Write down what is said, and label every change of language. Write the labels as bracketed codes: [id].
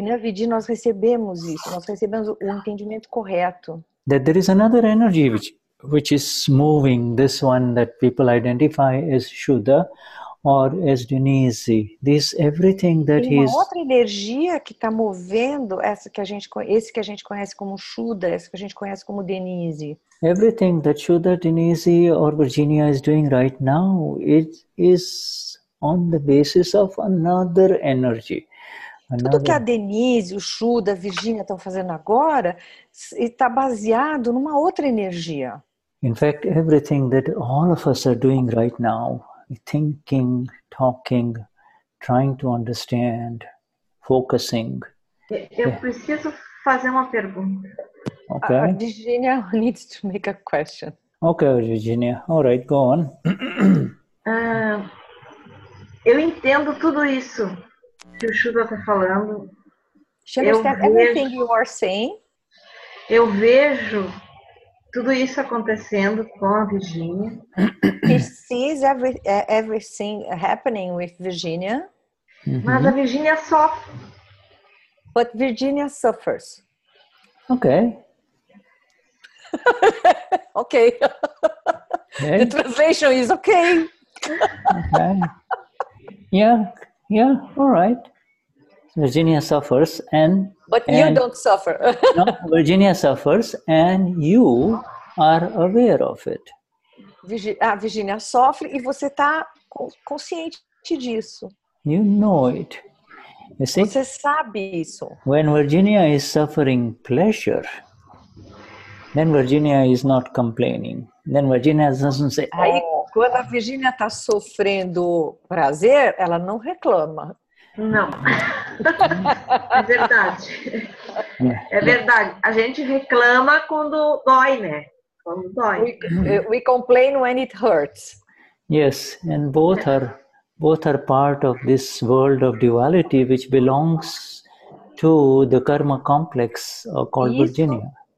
[pt] Gnan Vidhi nós recebemos isso, nós recebemos o entendimento correto. [en] there is another energy which is moving, this one that people identify as Shuddha or as Denize. This everything that [pt] Tem uma outra energia que está movendo esse que a gente conhece como Shuddha, esse que a gente conhece como Denize. [en] everything that Shuddha, Denize or Virginia is doing right now, it is on the basis of another energy. [pt] Tudo que a Denize, o Shuddha, a Virginia estão fazendo agora está baseado numa outra energia. [en] In fact, everything that all of us are doing right now, thinking, talking, trying to understand, focusing. [pt] Eu preciso fazer uma pergunta. [en] Okay. Virginia needs to make a question. Okay, Virginia. All right, go on. [pt] Eu entendo tudo isso que o Shuddha está falando. [en] She understands everything you are saying. [pt] Eu vejo tudo isso acontecendo com a Virginia. [en] She sees everything happening with Virginia. [pt] Mas a Virginia sofre. [en] But Virginia suffers. Okay. Okay. Okay. The translation is okay. Okay. Yeah, all right. Virginia suffers But you don't suffer. No, Virginia suffers and you are aware of it. [pt] A Virginia sofre e você está consciente disso. [en] You know it. You see? [pt] Você sabe isso. [en] When Virginia is suffering pleasure, then Virginia is not complaining. Then Virginia doesn't say, [pt] Aí, quando a Virginia está sofrendo prazer, ela não reclama. Não. É verdade. É verdade. A gente reclama quando dói, né? Quando dói. [en] We complain when it hurts. Yes, and both are part of this world of duality which belongs to the karma complex called Virginia.